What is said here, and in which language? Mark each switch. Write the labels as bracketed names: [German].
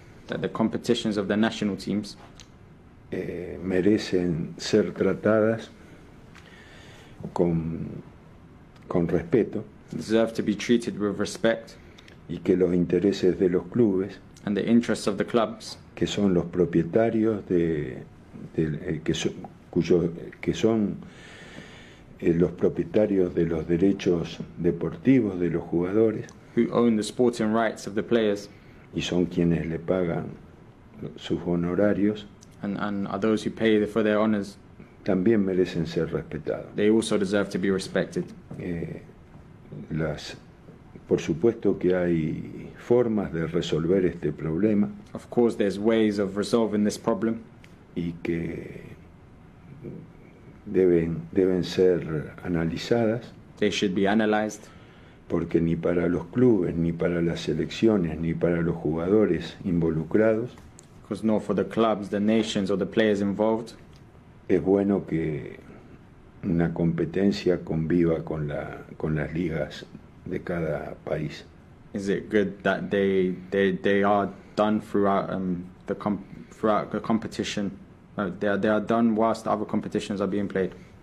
[English] that the competitions of the national teams, [Spanish] merecen ser tratadas con respeto, [English] deserve to be treated with respect, [Spanish] y que los intereses de los clubes, [English] and the interests of the clubs, [Spanish] que son los propietarios que son los propietarios de los derechos deportivos de los jugadores, [English] who own the sporting rights of the players, [Spanish] y son quienes le pagan sus honorarios, [English] and are those who pay for their honors, [Spanish] también merecen ser respetados. [English] They also deserve to be respected. [Spanish] Por supuesto que hay formas de resolver este problema. [English] Of course, there's ways of resolving this problem. [Spanish] Y que deben ser analizadas. [English] They should be analyzed. [Spanish] Porque ni para los clubes, ni para las selecciones, ni para los jugadores involucrados, [English] because nor for the clubs, the nations, or the players involved, [Spanish] es bueno que una competencia conviva con las ligas de cada país. [English] Is it good that they are done throughout throughout the competition? They are done whilst other competitions are being played.